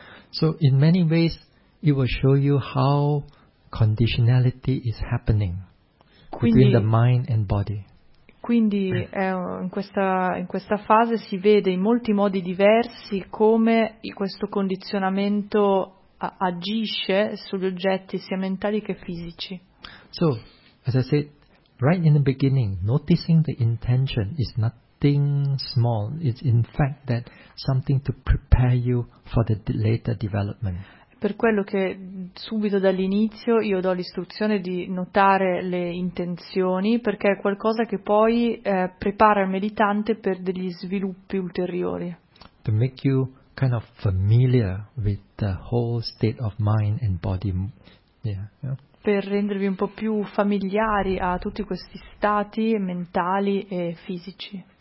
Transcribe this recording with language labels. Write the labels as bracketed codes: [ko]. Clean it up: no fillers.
[en] So in many ways it will show you how conditionality is happening between the mind and body. [it] Quindi in questa fase si vede in molti modi diversi come questo condizionamento agisce sugli oggetti sia mentali che fisici. [en] So, as I said, right in the beginning, noticing the intention is nothing small. It's in fact that something to prepare you for the later development. [it] Per quello che subito dall'inizio io do l'istruzione di notare le intenzioni, perché è qualcosa che poi prepara il meditante per degli sviluppi ulteriori. [en] To make you kind of familiar with the whole state of mind and body. Yeah, yeah. [it] per rendervi un po' più familiari a tutti questi stati mentali e fisici.